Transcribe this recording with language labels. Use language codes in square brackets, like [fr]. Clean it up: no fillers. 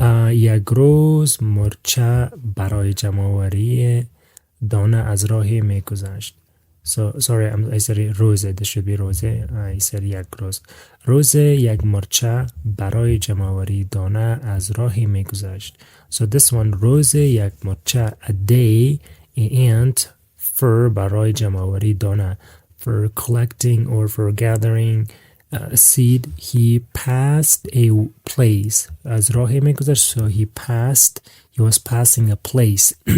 [fa] یک روز مرچه برای جمع‌آوری دانه از راهی می‌گذشت. [en] So sorry, I said روز. This should be روز. I said [fa] یک روز. روز یک مرچه برای جمع‌آوری دانه از راهی می‌گذشت. [en] So this one, [fa] روز یک مرچه, [en] a day, and for [fa] برای جمع‌آوری دانه, [en] for collecting or for gathering seed. He passed a place. [fa] از راهی می‌گذشت. [en] So he was passing a place.